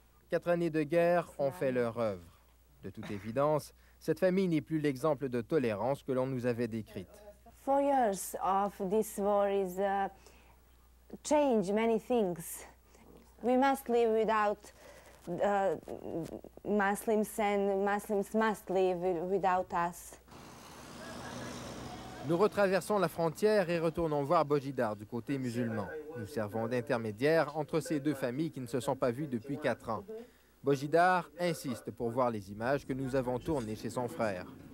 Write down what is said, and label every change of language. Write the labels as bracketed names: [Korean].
[French] 4 années de guerre ont fait leur œuvre. De toute évidence, Cette famille n'est plus l'exemple de tolérance que l'on nous avait décrite. [English] 4 years of this war is change many things. We must live without Muslims, and Muslims must live without us. [French] Nous retraversons la frontière et retournons voir Bojidar du côté musulman. Nous servons d'intermédiaire entre ces deux familles qui ne se sont pas vues depuis 4 ans. Bojidar insiste pour voir les images que nous avons tournées chez son frère.